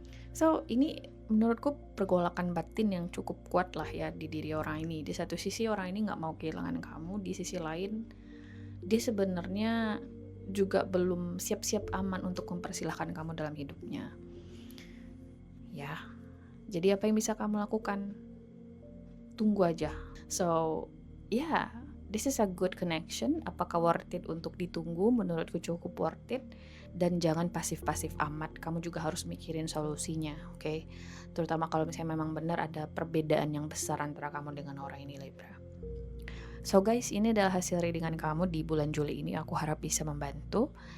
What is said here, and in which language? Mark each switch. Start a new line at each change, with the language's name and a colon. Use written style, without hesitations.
Indonesian: So ini menurutku pergolakan batin yang cukup kuat lah ya di diri orang ini. Di satu sisi orang ini gak mau kehilangan kamu, di sisi lain dia sebenarnya juga belum siap-siap aman untuk mempersilahkan kamu dalam hidupnya. Ya, jadi apa yang bisa kamu lakukan? Tunggu aja.
English: So, yeah, this is a good connection.
Indonesian: Apakah worth it untuk ditunggu? Menurutku cukup worth it. Dan jangan pasif-pasif amat. Kamu juga harus mikirin solusinya, oke?
English: Okay?
Indonesian: Terutama kalau misalnya memang benar ada perbedaan yang besar antara kamu dengan orang ini, Libra. So guys, ini adalah hasil readingan kamu di bulan Juli ini. Aku harap bisa membantu.